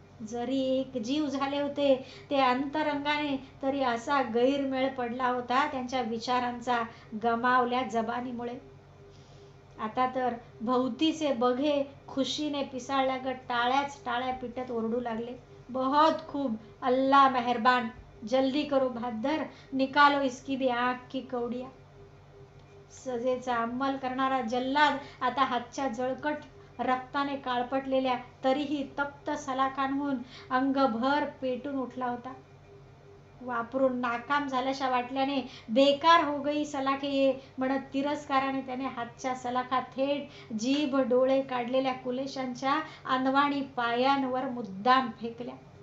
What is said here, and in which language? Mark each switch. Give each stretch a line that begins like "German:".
Marathi: जरी एक जीव झाले होते ते अंतरंगाने तरी असा गैरमेळ पडला होता त्यांच्या विचारांचा गमावल्या जबानीमुळे. आता तर भोवतीचे बघे खुशीने पिसाळल्यागत टाळ्याच टाळ्या पिटत ओरडू लागले.
Hindi: बहुत खूब, अल्लाह मेहरबान, जल्दी करो बहादर, निकालो इसकी भी आंख की कवडिया.
Marathi: सजेचा अंमल करणारा जल्लाद आता हातच्या जळकट रक्ताने काळपटलेल्या तरीही तप्त सलाखांहून अंगभर पेटून उठला होता. वापरून नाकाम झाल्याशा वाटल्याने
Hindi: बेकार हो गई सलाखे ये
Marathi: म्हणत तिरस्काराने त्याने हातच्या सलाखा थेट जीभ डोळे काढलेल्या कुलेशांच्या अनवाणी पायांवर मुद्दाम फेकल्या.